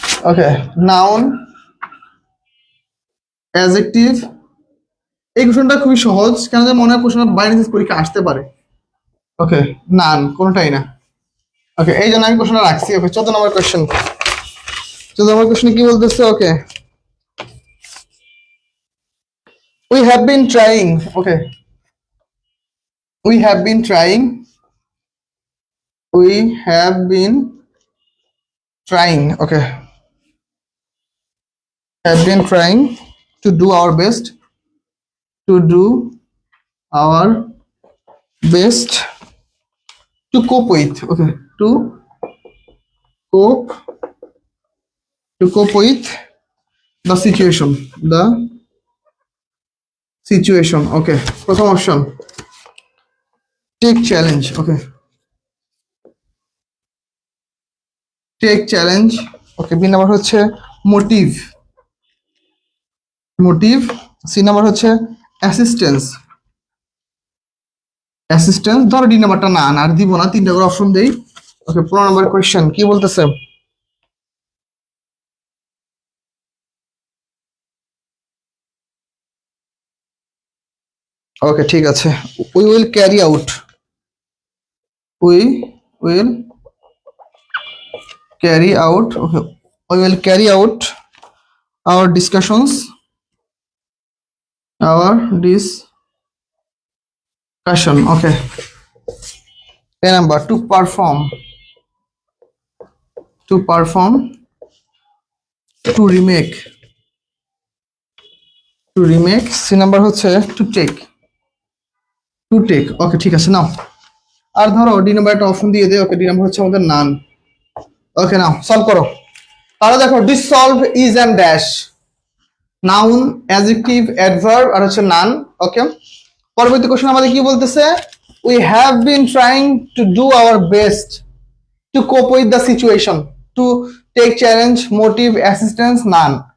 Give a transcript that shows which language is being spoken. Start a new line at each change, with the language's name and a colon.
Bangla: ওকে noun, adjective. এই কোশ্চেনটা খুবই সহজ, কেন যে মনে হয় কোশ্চেন বাইরে পরীক্ষা আসতে পারে। ওকে নান কোনোটাই না। ওকে এই জন্য আমি কোশ্চেনটা রাখছি। ওকে 14 নম্বর কোশ্চেন, 14 নম্বর কোশ্চেন কি বলতেছে?
English: Okay we have been trying. Okay we have been trying, we have been trying. Okay have been trying to do our best, to do our best to cope with. Okay cope to cope with the situation, the situation.
Bangla: Okay প্রথম option
English: take challenge. Okay take challenge.
Bangla: Okay B number হচ্ছে motive, motive. C number হচ্ছে assistance, assistance. ধরো D নাম্বারটা না আর দিব না, 3টা করে অপশন দেই। ওকে 15 নম্বর কোয়েশ্চেন কি বলতেছে?
English: okay
Bangla: ঠিক আছে,
English: We will carry out, we will carry out. Okay we will carry out our discussions, our discussion. Okay 10 number to perform, to perform, to remake, to remake।
Bangla: C number হচ্ছে
English: to take, to take।
Bangla: ওকে ঠিক আছে নাও, আর ধরো D number একটা option দিয়ে দে। ওকে D number হচ্ছে আমাদের নান। ওকে নাও solve করো। তাহলে দেখো
English: dissolve is and dash, noun, adjective, adverb
Bangla: আর হচ্ছে
English: None. Okay
Bangla: পরবর্তী কোশ্চেন আমাদের কি বলতেছে?
English: We have been trying to do our best to cope with the situation, to take challenge, motive, assistance, none.